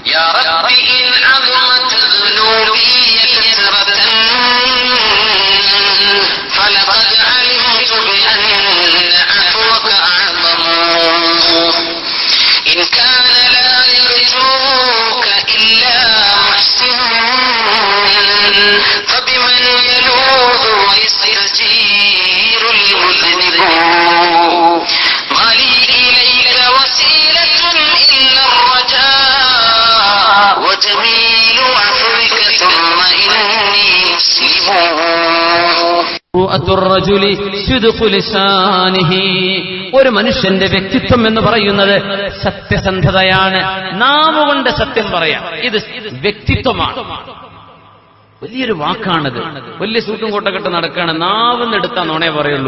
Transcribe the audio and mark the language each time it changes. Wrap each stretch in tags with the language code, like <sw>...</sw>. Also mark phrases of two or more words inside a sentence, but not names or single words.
<ar>يا رب إن عظمت ذنوبي كثرة فلقد علمت بأن عفوك أعظم إن كان لا يرجوك إلا محسن فبمن يلوذ ويستجير المذنب مالي إليك وسيلة إلا الرجاء وجميل عفوك ثم إني مسلم</ar> <ml>ഒരു മനുഷ്യന്റെ വ്യക്തിത്വം എന്ന് പറയുന്നത് സത്യസന്ധതയാണ്. നാവുകൊണ്ട് സത്യം പറയാം, ഇത് വ്യക്തിത്വമാണ്. വലിയൊരു വാക്കാണിത്. വലിയ സൂട്ടും കോട്ടൊക്കെ ഇട്ട് നടക്കുകയാണ്, നാവെന്ന് എടുത്താ നോണേ പറയുള്ളൂ.</ml>